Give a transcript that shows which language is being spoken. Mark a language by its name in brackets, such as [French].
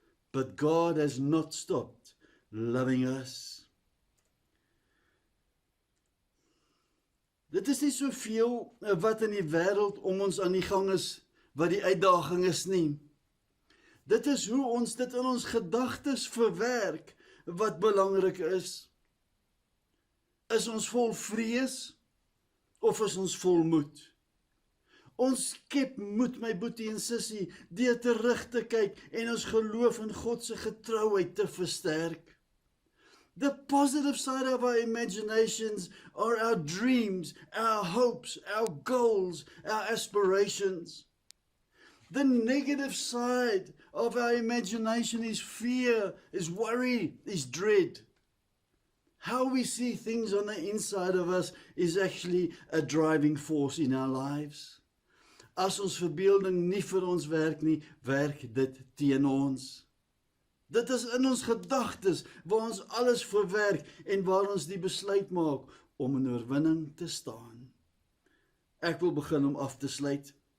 [English] But God has not stopped loving us. [Afrikaans] Dit is nie soveel wat in die wêreld om ons aan die gang is, wat die uitdaging is nie. Dit is hoe ons dit in ons gedagtes verwerk, wat belangrik is. Is ons vol vrees, of is ons vol moed? Ons skep moed, my boetie en sussie, deur terug te kyk en ons geloof in God se getrouheid te versterk. [English] The positive side of our imaginations are our dreams, our hopes, our goals, our aspirations. The negative side of our imagination is fear, is worry, is dread. How we see things on the inside of us is actually a driving force in our lives. [Afrikaans] As ons verbeelding nie vir ons werk nie, werk dit teen ons. Dit is in ons gedagtes waar ons alles verwerk en waar ons die besluit maak om in oorwinning te staan. Ek wil begin om af te sluit.